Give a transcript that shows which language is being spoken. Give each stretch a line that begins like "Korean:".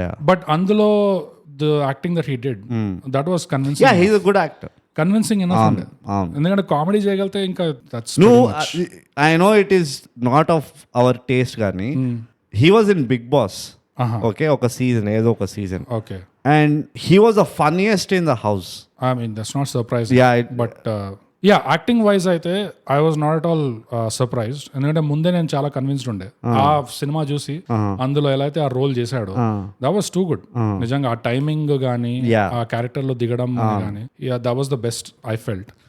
English: But అందులో the acting that he did that was convincing. He is a good actor.
Telugu: Convincing enough ఉండే, ఎందుకంటే comedy చేయగలితే ఇంకా that's
English: I know it is not of our taste కానీ he was in Big Boss.
Telugu: Okay, ఒక season ఏదో ఒక season.
English: Okay, and he was the funniest in the house. I mean that's not surprising. But acting wise అయితే I was not at all surprised,
Telugu: ఎందుకంటే ముందే నేను చాలా convinced ఉండే ఆ సినిమా చూసి. అందులో ఎలా అయితే ఆ రోల్ చేశాడో
English: That was too good.
Telugu: నిజంగా ఆ టైమింగ్ గానీ ఆ క్యారెక్టర్ లో దిగడం గానీ
English: That was the best I felt.